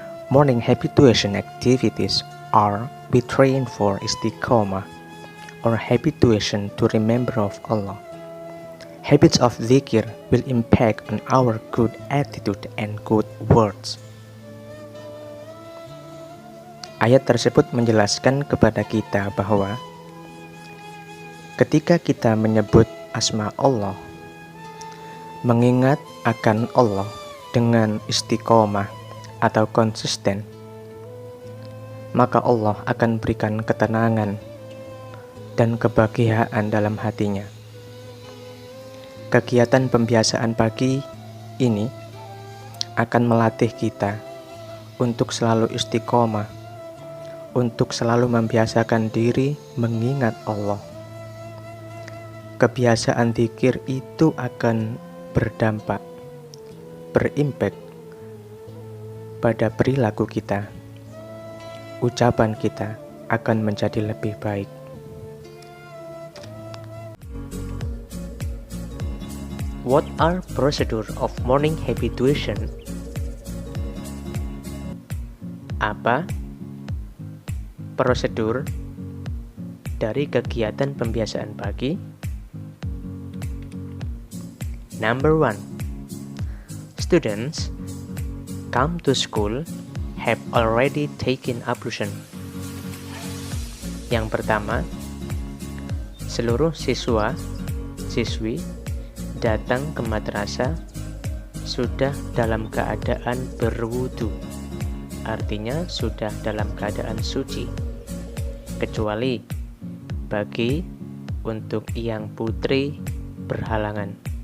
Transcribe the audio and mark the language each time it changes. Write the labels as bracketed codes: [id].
[en] Morning habituation activities are we train for istiqomah or habituation to remember of Allah. Habits of zikir will impact on our good attitude and good words. [id] Ayat tersebut menjelaskan kepada kita bahwa ketika kita menyebut asma Allah, mengingat akan Allah dengan istiqomah atau konsisten, maka Allah akan berikan ketenangan dan kebahagiaan dalam hatinya. Kegiatan pembiasaan pagi ini akan melatih kita untuk selalu istiqomah, untuk selalu membiasakan diri mengingat Allah. Kebiasaan zikir itu akan berdampak, berimpak pada perilaku kita. Ucapan kita akan menjadi lebih baik. [en] What are procedure of morning habituation? [id] Apa prosedur dari kegiatan pembiasaan pagi? [en] Number 1. Students come to school have already taken ablution. [id] Yang pertama, seluruh siswi datang ke madrasah sudah dalam keadaan berwudu, artinya sudah dalam keadaan suci, kecuali bagi untuk yang putri berhalangan.